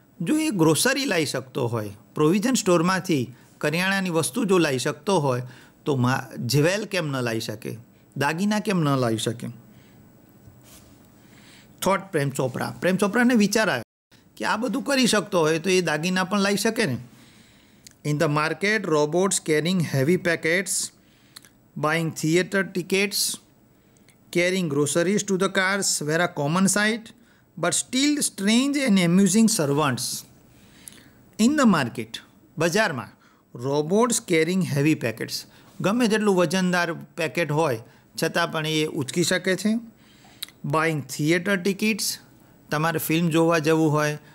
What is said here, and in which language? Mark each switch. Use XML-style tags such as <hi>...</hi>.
<gu>જો એ ગ્રોસરી લાવી શકતો હોય, પ્રોવિઝન સ્ટોરમાંથી કરિયાણાની વસ્તુ જો લાવી શકતો હોય તો જ્વેલ કેમ ન લાવી શકે, દાગીના કેમ ન લાવી શકે. થોટ પ્રેમ ચોપરા. પ્રેમ ચોપરાને વિચાર આવ્યો કે આ બધું કરી શકતો હોય તો એ દાગીના પણ લાવી શકે ને.</gu> <en>In the market robots carrying heavy packets, buying theatre tickets, carrying groceries to the cars were a common sight, but still strange and amusing servants. In the market,</en> <gu>બજારમાં</gu> <en>robots carrying heavy packets,</en> <gu>ગમે તેટલું વજનદાર packet હોય છતાં પણ એ ઉચકી શકે છે.</gu> <en>buying theatre tickets,</en> <gu>તમારે film જોવા જવું હોય</gu>